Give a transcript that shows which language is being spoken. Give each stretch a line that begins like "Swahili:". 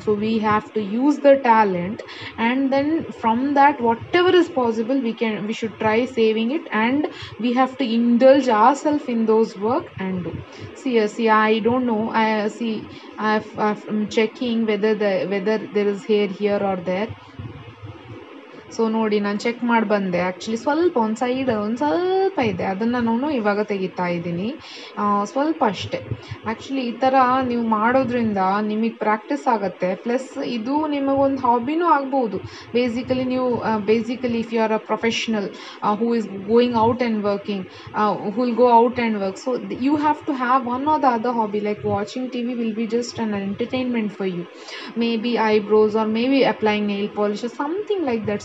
English: So we have to use the talent, and then from that, whatever is possible, we should try saving it, and we have to indulge ourselves in those work and do. See, I don't know, I see, I'm checking whether there is hair here or there.
Kannada: So ನೋಡಿ, ನಾನು check ಮಾಡಿ ಬಂದೆ. Actually ಸ್ವಲ್ಪ ಒಂದು ಸ್ವಲ್ಪ ಇದೆ, ಅದನ್ನು ನಾನು ಇವಾಗ ತೆಗಿತಾ ಇದ್ದೀನಿ, ಸ್ವಲ್ಪ ಅಷ್ಟೇ. ಆ್ಯಕ್ಚುಲಿ ಈ ಥರ ನೀವು ಮಾಡೋದ್ರಿಂದ ನಿಮಗೆ ಪ್ರಾಕ್ಟೀಸ್ ಆಗುತ್ತೆ, ಪ್ಲಸ್ ಇದು ನಿಮಗೊಂದು ಹಾಬಿನೂ ಆಗ್ಬೋದು.
English: Basically if you are a professional who is going out and working, who will go out and work, so you have to have one or the other hobby. Like watching TV will be just an entertainment for you, maybe eyebrows, or maybe applying nail polish or something like that.